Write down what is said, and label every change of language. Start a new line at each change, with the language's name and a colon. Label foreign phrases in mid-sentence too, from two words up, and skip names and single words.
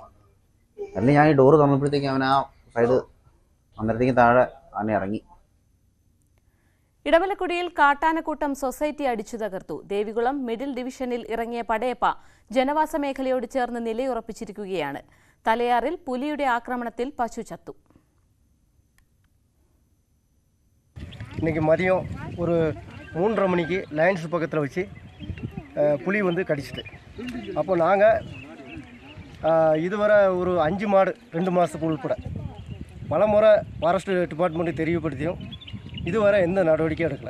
Malayalam: ഞാൻ ഈ ഡോറ് തുറന്നപ്പോഴത്തേക്കും അവൻ ആ സൈഡ് അന്നേരത്തേക്കും താഴെ ആന ഇറങ്ങി. ഇടമലക്കുടിയിൽ കാട്ടാനക്കൂട്ടം സൊസൈറ്റി അടിച്ചു തകർത്തു. ദേവികുളം മിഡിൽ ഡിവിഷനിൽ ഇറങ്ങിയ പടയപ്പ ജനവാസ മേഖലയോട് ചേർന്ന് നിലയുറപ്പിച്ചിരിക്കുകയാണ്. തലയാറിൽ പുലിയുടെ ആക്രമണത്തിൽ പശു ചത്തു.
Tamil: இன்றைக்கி மதியம் ஒரு 3:30 மணிக்கு லயன்ஸ் பக்கத்தில் வச்சு புலி வந்து கடிச்சிட்டு, அப்போ நாங்கள் இதுவரை ஒரு 5 மாடு 2 மாதத்துக்கு உள்பட பல முறை ஃபாரஸ்ட் டிபார்ட்மெண்ட்டு தெரியப்படுத்தியும் இதுவரை எந்த நடவடிக்கையும் எடுக்கலை.